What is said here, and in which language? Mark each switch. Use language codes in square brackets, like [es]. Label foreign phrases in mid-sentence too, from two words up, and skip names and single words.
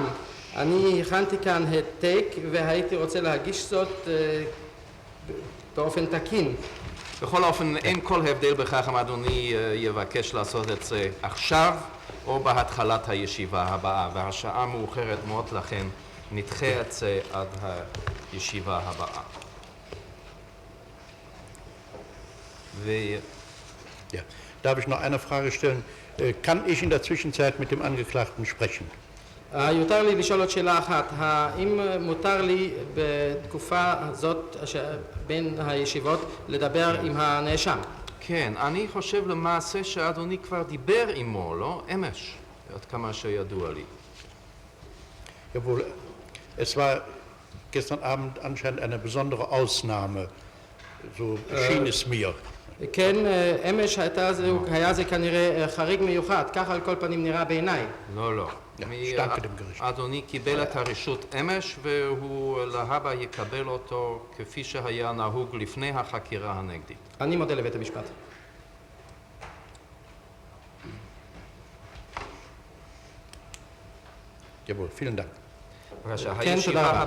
[he] אני הכנתי כאן העתק והייתי רוצה להגיש זאת באופן תקין. בכל אופן, אין כל הבדל בכך אם אדוני יבקש לעשות את זה עכשיו או בהתחלת הישיבה הבאה, והשעה מאוחרת מאוד, לכן נדחה את זה עד הישיבה הבאה. [de] Ja. Darf ich noch eine Frage stellen? Kann ich in der Zwischenzeit mit dem Angeklagten sprechen? [he] יותר לי לשאול עוד שאלה אחת, האם מותר לי בתקופה הזאת בין הישיבות לדבר עם הנאשם? כן, אני חושב למעשה שאדוני כבר דיבר עמו, לא? אמש, עד כמה שידוע לי. [de] Jawohl, es war gestern Abend anscheinend eine besondere Ausnahme, so schien es mir. [he] כן, אמש היה זה כנראה חריג מיוחד, ככה על כל פנים נראה בעיניי. לא, לא. אדוני קיבל את הרשות אמש והוא להבא יקבל אותו כפי שהיה נהוג לפני החקירה הנגדית. אני מודה לבית המשפט. [de] Jawohl, vielen Dank. [he] כן, תודה רבה.